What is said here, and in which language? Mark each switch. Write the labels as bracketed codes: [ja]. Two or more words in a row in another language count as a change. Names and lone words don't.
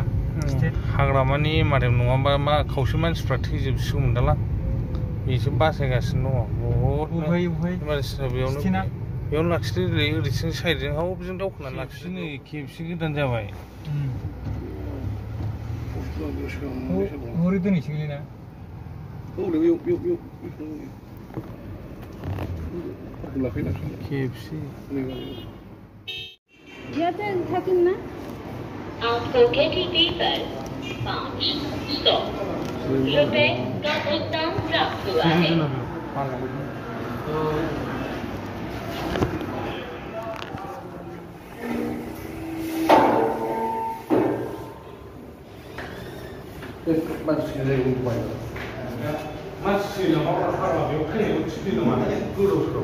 [brx] हाग्रामानि MRM नङाबा मा खावसे मानसिफ्रा थैजोबसिगौमोन दालां बेसो बासायगासिनो दङ बहुद बेयावनो लाखिदो ओरैथिं साइडजों बेजों दावखोनानै लाखिदो नै खेबसे गोदान जाबाय हरै दोनैसैलै ना खेबसे [hi] आपको KTP पर 5 स्टॉप रुपए का भुगतान प्राप्त हुआ है [brx] मानसिनि जायगायाव बुंबाय मानसि लामायाव थांबा बेयाव फैनायाव टिपि नङा गोदाव सोराव